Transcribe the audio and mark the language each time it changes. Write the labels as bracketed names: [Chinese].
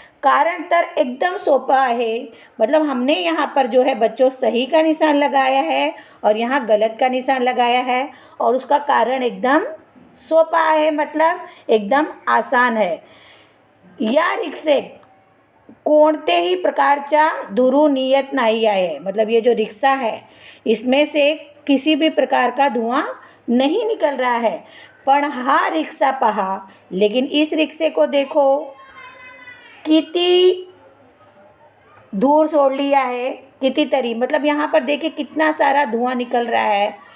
[Marathi] कारण तर एकदम सोपा [Hindi] है। मतलब हमने यहाँ पर जो है बच्चों सही का निशान लगाया है और यहाँ गलत का निशान लगाया है और उसका कारण एकदम सोपा है, मतलब एकदम आसान है। [Marathi] या रिक्षे कोणतेही प्रकारच्या धुरू नियत नाही आहे। [Hindi] मतलब ये जो रिक्शा है इसमें से किसी भी प्रकार का धुआं नहीं निकल रहा है। [Marathi] पण हा रिक्शा पहा, [Hindi] लेकिन इस रिक्शे को देखो [Marathi] किती धूर सोडली आहे, कितीतरी, [Hindi] मतलब यहाँ पर देखिए कितना सारा धुआं निकल रहा है।